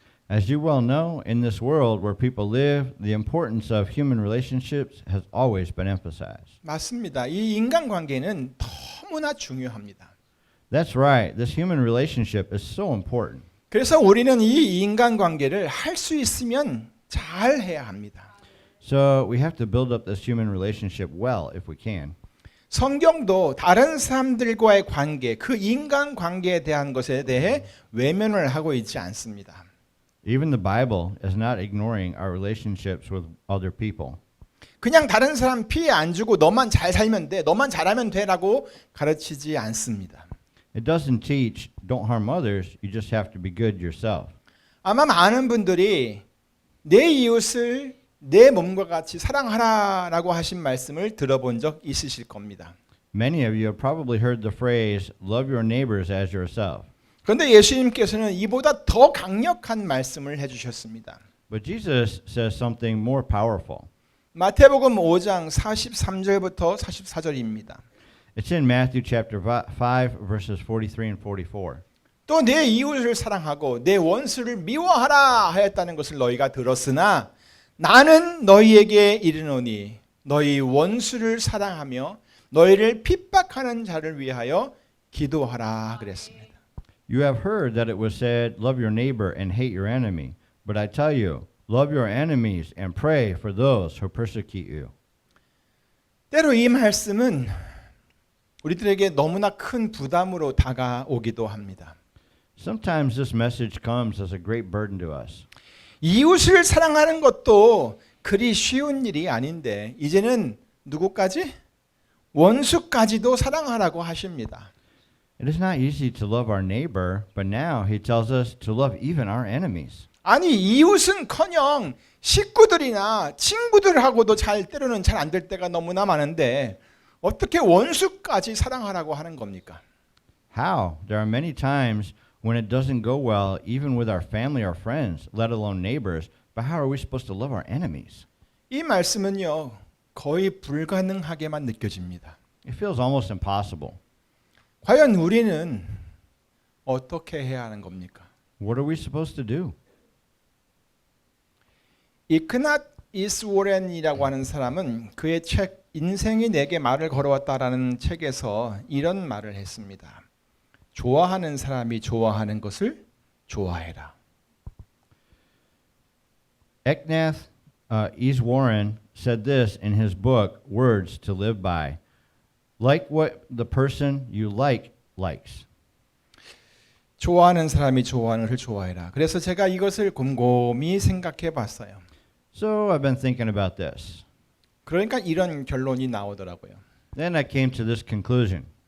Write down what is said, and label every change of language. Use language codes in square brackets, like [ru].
[en] As you well know, in this world where people live, the importance of human relationships has always been emphasized. [ko] 맞습니다. 이 인간관계는 너무나 중요합니다. [en] That's right. This human relationship is so important. [ko] 그래서 우리는 이 인간관계를 할 수 있으면 잘 해야 합니다. [en] So we have to build up this human relationship well if we can. [ko] 성경도 다른 사람들과의 관계, 그 인간관계에 대한 것에 대해 외면을 하고 있지 않습니다. [en] Even the Bible is not ignoring our relationships with other people. [ko] 그냥 다른 사람 피해 안 주고 너만 잘 살면 돼, 너만 잘하면 돼라고 가르치지 않습니다. [en] It doesn't teach don't harm others, you just have to be good yourself. [ko] 아마 많은 분들이 내 이웃을 내 몸과 같이 사랑하라라고 하신 말씀을 들어본 적 있으실 겁니다. [en] Many of you have probably heard the phrase love your neighbors as yourself. [ko] 그런데 예수님께서는 이보다 더 강력한 말씀을 해주셨습니다. [en] But Jesus says something more powerful. [ko] 마태복음 5장 43절부터 44절입니다. [en] It's in Matthew chapter 5 verses 43 and 44. [ko] 또 내 이웃을 사랑하고 내 원수를 미워하라 하였다는 것을 너희가 들었으나 나는 너희에게 이르노니 너희 원수를 사랑하며 너희를 핍박하는 자를 위하여 기도하라 그랬습니다. [en] You have heard that it was said, love your neighbor and hate your enemy. But I tell you, love your enemies and pray for those who persecute you. [ko] 때로 이 말씀은 우리들에게 너무나 큰 부담으로 다가오기도 합니다. [en] Sometimes this message comes as a great burden to us. [ko] 이웃을 사랑하는 것도 그리 쉬운 일이 아닌데 이제는 누구까지? 원수까지도 사랑하라고 하십니다. [en] It is not easy to love our neighbor, but now he tells us to love even our enemies. [ko] 아니 이웃은커녕 식구들이나 친구들하고도 때로는 잘 안 될 때가 너무나 많은데 어떻게 원수까지 사랑하라고 하는 겁니까? [en] How? There are many times when it doesn't go well, even with our family or friends, let alone neighbors. But how are we supposed to love our enemies? [ko] 이 말씀은요 거의 불가능하게만 느껴집니다. [en] It feels almost impossible. [ko] 과연 우리는 어떻게 해야 하는 겁니까? [en] What are we supposed to do? [ko] 이크낫 이스워렌이라고 하는 사람은 그의 책 인생이 내게 말을 걸어왔다라는 책에서 이런 말을 했습니다. 좋아하는 사람이 좋아하는 것을 좋아해라. [en] Eknath Easwarren said this in his book, Words to Live By. Like what the person you likes. [ko] 좋아하는 사람이 좋아하는 것을 좋아해라. 그래서 제가 이것을 곰곰이 생각해 봤어요. [en] So I've been thinking about this. [ko] 그러니까 이런 결론이 나오더라고요. [en] Then I came to this conclusion.